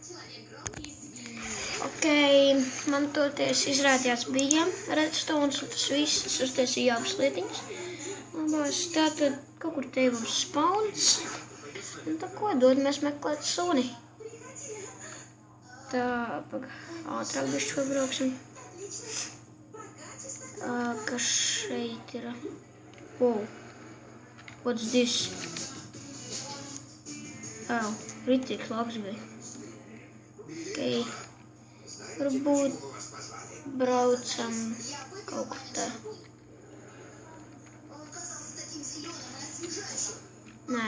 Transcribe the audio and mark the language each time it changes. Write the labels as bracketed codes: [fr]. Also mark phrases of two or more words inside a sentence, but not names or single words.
[lv] Ok, man toties izrādījās bija redstones, un tas viss, tas uztaisīja abas lietiņas. Tātad kaut kur te mums spawns. Un tā ko dodamies meklēt suni? Tā, ātrāk bišķi pabrauksim. Kas šeit ir? [en] Wow. What's this? [lv] Ritīgs labs bija. Ok. Varbūt braucam kaut kur tā. Nē.